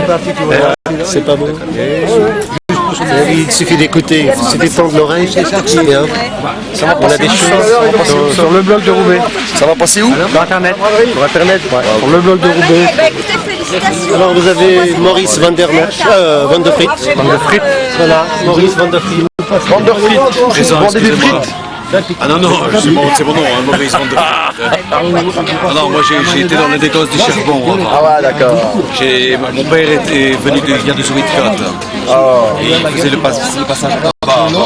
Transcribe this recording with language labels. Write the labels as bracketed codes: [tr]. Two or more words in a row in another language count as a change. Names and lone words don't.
[fr] C'est pas beau. Il suffit d'écouter, il suffit de tendre l'oreille. C'est ça qui est. On a des choses Sur le blog de Roubaix. Ça va passer où? Sur Internet. Sur Internet, ouais. Sur le blog de Roubaix. Écoutez, félicitations. Alors vous avez Maurice Van der Friet. Van de Friet. Voilà, Maurice Van der Friet. Présent, excusez-moi. Ah non, non, c'est mon nom, hein, Maurice Van der Friet. Ah non, moi j'ai été dans le négoce du charbon avant. Ah ouais, d'accord. Mon père est venu de Zuidcote. Et il faisait le passage de tabac avant.